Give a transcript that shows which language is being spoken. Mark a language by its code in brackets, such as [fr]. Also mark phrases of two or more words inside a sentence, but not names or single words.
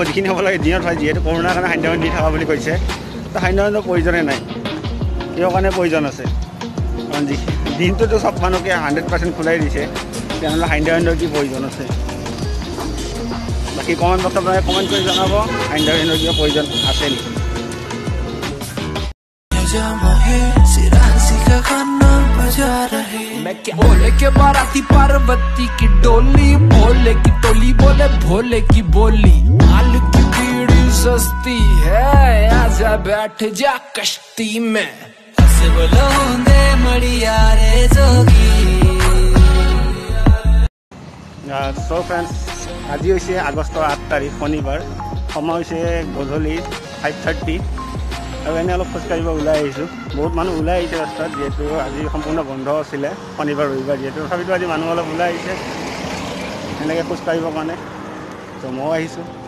[as] যিখিনি হ'ব লাগে দিনত হয়, যিহেতু কৰোণাৰ কাৰণে সান্ধ্য দি থকা বুলি কৈছে। তো সান্ধ্যৰ প্ৰয়োজনেই নাই, কিহৰ কাৰণে প্ৰয়োজন আছে? কাৰণ দিনটোতো চব মানুহকে 100% খোলাই দিছে, তেনেহ'লে সান্ধ্যৰ কি প্ৰয়োজন আছে? বাকী কমেণ্ট বক্সত আপোনালোকে কমেণ্ট কৰি জনাব, সান্ধ্যৰ কিবা প্ৰয়োজন আছে নেকি? [hi] मैं क्या बोले के बाराती पार्वती की डोली, भोले की टोली बोले भोले की बोली। माल की बीड़ी सस्ती है, आजा बैठ जा कश्ती में। [en] So friends, [as] আজি হৈছে আগষ্টৰ 8 তাৰিখ শনিবাৰ। সময় হৈছে গধূলি 5:30, আৰু এনে অলপ খোজকাঢ়িব ওলাই আহিছোঁ। বহুত মানুহ ওলাই আহিছে ৰাস্তাত, যিহেতু আজি সম্পূৰ্ণ বন্ধ আছিলে, শনিবাৰ ৰবিবাৰ যিহেতু। তথাপিতো আজি মানুহ অলপ ওলাই আহিছে এনেকৈ খোজকাঢ়িবৰ কাৰণে, তো ময়ো আহিছোঁ।